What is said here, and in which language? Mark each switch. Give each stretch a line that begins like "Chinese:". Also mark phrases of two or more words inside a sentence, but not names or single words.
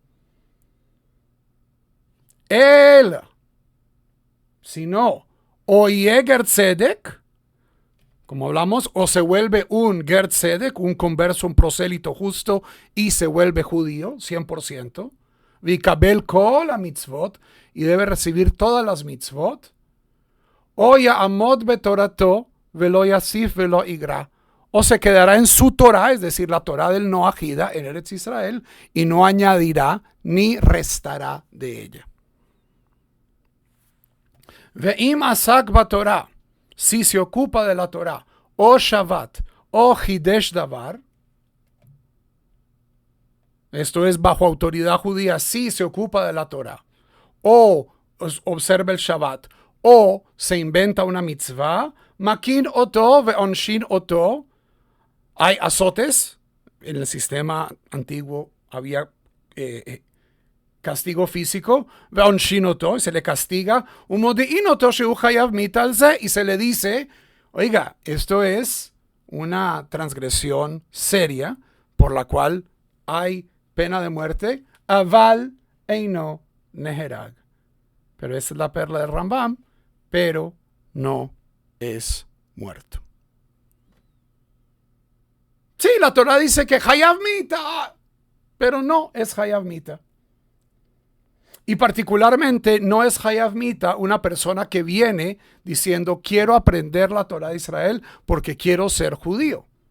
Spanish: Si no, o
Hebrew: גר צדק,
Spanish: como hablamos, o se vuelve un
Hebrew: גר צדק,
Spanish: un converso, un prosélito justo, y se vuelve judío, 100%.
Hebrew: ויקבל כל המצוות,
Spanish: y debe recibir todas las mitzvot.
Hebrew: או יעמוד בתורתו, ולא יוסיף ולא יגרע.
Spanish: O se quedará en su Torah, es decir, la Torah del Noahida en Eretz Israel, y no añadirá ni restará de ella.
Hebrew: ואם עסק בתורה,
Spanish: si se ocupa de la Torah, o Shabbat, o
Hebrew: חידש דבר,
Spanish: esto es bajo autoridad judía, si se ocupa de la Torah, o observa el Shabbat, o se inventa una mitzvah,
Hebrew: מכין אותו ועונשין אותו,
Spanish: hay azotes. En el sistema antiguo había castigo físico,
Hebrew: ועונשין אותו,
Spanish: se le castiga,
Hebrew: ומודיעין אותו שהוא חייב מיתה על זה,
Spanish: y se le dice, oiga, esto es una transgresión seria por la cual hay pena de muerte,
Hebrew: אבל אינו נהרג.
Spanish: Pero esa es la perla del Rambam, pero no es muerto. Sí, la Torah dice que
Hebrew: חייב מיתה,
Spanish: pero no es
Hebrew: חייב מיתה.
Spanish: Y particularmente no es
Hebrew: חייב מיתה
Spanish: una persona que viene diciendo quiero aprender la Torah de Israel porque quiero ser judío.